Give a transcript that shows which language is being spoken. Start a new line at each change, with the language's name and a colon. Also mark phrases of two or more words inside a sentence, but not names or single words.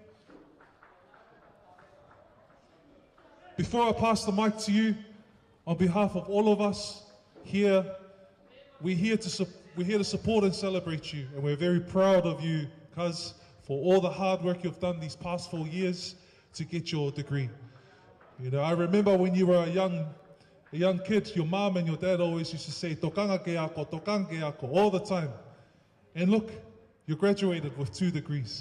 English: Before I pass the mic to you, on behalf of all of us here, we're here to support and celebrate you. And we're very proud of you, cuz, for all the hard work you've done these past 4 years to get your degree. You know, I remember when you were a young kid, your mom and your dad always used to say,
Tongan: tokanga ke ako,
English: all the time. And look, you graduated with 2 degrees.